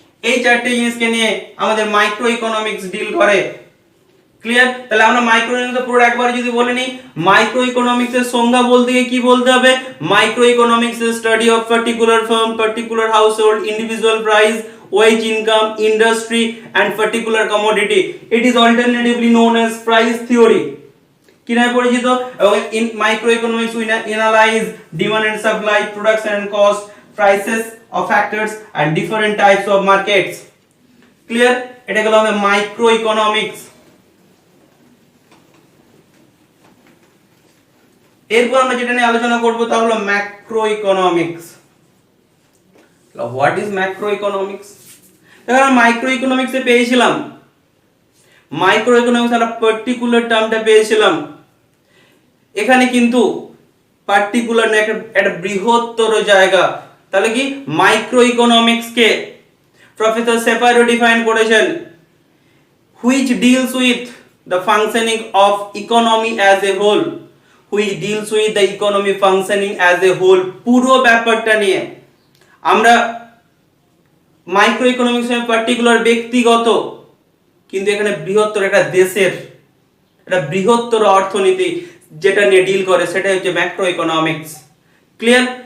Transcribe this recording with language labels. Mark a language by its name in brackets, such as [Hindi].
[Bangla] এই চারটি জিনিসকে নিয়ে আমাদের মাইক্রো ইকোনমিক্স ডিল করে। ক্লিয়ার? তাহলে আমরা [English] Micro economics পুরো একবার যদি বলে নিই, মাইক্রো ইকোনমিক্স এর সংজ্ঞা বলতে গিয়ে কি বলতে হবে, micro economics is study of particular firm, particular household, individual price, wage income, industry and particular commodity. It is alternatively known as price theory. [Bangla] কি নামে পরিচিত? [English] এবং in microeconomics we analyze demand and supply, production and cost, prices of factors and different types of markets. Clear? [Bangla] এটা হলো আমাদের microeconomics. এরপর আমরা যেটা নিয়ে আলোচনা করব তা হলো macroeconomics. [English] What is macroeconomics? [Bangla] দেখো মাইক্রো ইকোনমিক্সে পেয়েছিলাম, মাইক্রো ইকোনমিক্স একটা পার্টিকুলার টার্মটা পেয়েছিলাম, এখানে কিন্তু পার্টিকুলার না, একটা বৃহত্তর জায়গা। তাহলে কি, মাইক্রো ইকোনমিক্স কে প্রফেসর সেপারো ডিফাইন করেছেন, [English] which deals with the functioning of economy as a whole, which deals with the economy functioning as a whole। [Bangla] পুরো ব্যাপারটা নিয়ে আমরা মাইক্রো ইকোনমিক্স এর পার্টিকুলার ব্যক্তিগত, কিন্তু এখানে বৃহত্তর একটা দেশের একটা বৃহত্তর অর্থনীতি যেটা নিয়ে ডিল করে, সেটাই হচ্ছে ম্যাক্রো ইকোনমিক্স। ক্লিয়ার?